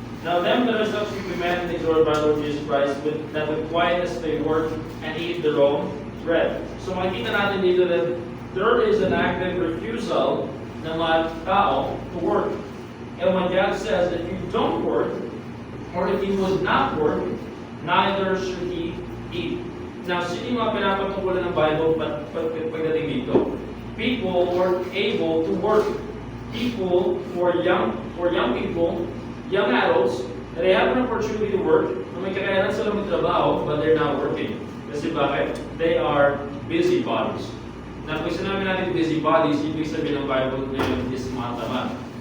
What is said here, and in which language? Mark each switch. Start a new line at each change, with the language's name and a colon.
English: Now them that are such we command and exhort by Lord Jesus Christ, that with quietness they work and eat their own bread.
Filipino: So makita natin dito
English: that there is an active refusal
Filipino: ng mga tao
English: to work. And when God says, if you don't work, or if you would not work, neither should he eat.
Filipino: Now, sino yung mga pinapatungkulan ng Bible pagdating dito?
English: People who are able to work. People who are young people, young adults, that they have an opportunity to work,
Filipino: na may kakayanan sila magtrabaho,
English: but they're not working.
Filipino: Kasi bakit?
English: They are busybodies.
Filipino: Na pag sinabi natin busybodies, ibig sabihin ng Bible na yun is mga tamad.